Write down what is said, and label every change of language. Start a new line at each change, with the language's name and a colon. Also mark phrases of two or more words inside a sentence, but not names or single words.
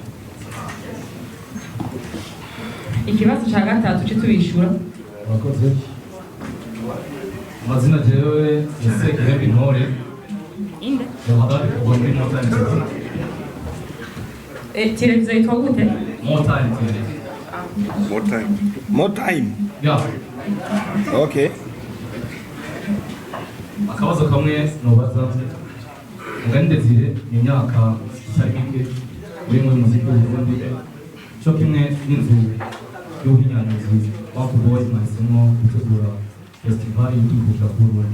Kinyarwanda: Ikibazo cya gatatu cyo tubishura. Murakoze.
Rundi: Amazina jewe Yasekere Bintore. Inde. Ndahagari kuva muri Motani TV.
Kinyarwanda: Televiziyo yitwa gute?
Rundi: Motani TV.
English: More time. Yeah. Okay.
Rundi: Akabazo kamwe nobaza ngandezire imyaka itari mike muri muziki w'Uburundi cyo kimwe n'inzu y'ubuhinyanyuzi Bantu Boys mwahisemo gutegura festival y'utuvuga ku Burundi.